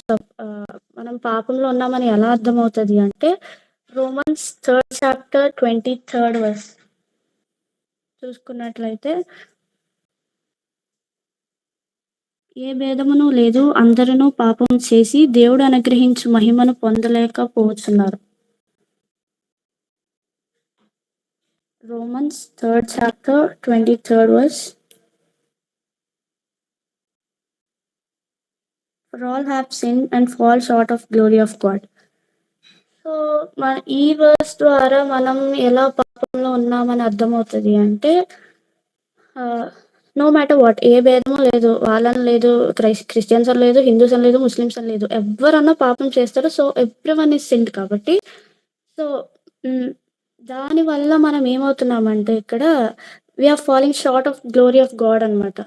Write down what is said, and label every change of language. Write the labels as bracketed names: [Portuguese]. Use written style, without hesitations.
[Telugu] So, మనం పాపంలో ఉన్నామని ఎలా అర్థమవుతది అంటే Romans 3rd chapter 23rd verse చూసుకున్నట్లయితే ఏ భేదమును లేదు, అందరును పాపం చేసి దేవుడు అనుగ్రహించు మహిమను పొందలేకపోతున్నారు. Romans 3rd chapter 23rd verse. [English] For all have sinned and fall short of glory of God. [Telugu] So, ఈ వర్స్ ద్వారా మనం ఎలా పాపంలో ఉన్నామని అర్థమవుతది అంటే [English] no matter what, [Telugu] ఏ భేదము లేదు. వాళ్ళని లేదు, క్రిస్టియన్స్ అని లేదు, హిందూస్ అని లేదు, ముస్లిమ్స్ అని లేదు. ఎవ్వరన్నా పాపం చేస్తారు. సో, [English] everyone is sinned [Telugu] కాబట్టి సో, దానివల్ల మనం ఏమవుతున్నామంటే ఇక్కడ [English] we are falling short of glory of God [Telugu] అనమాట.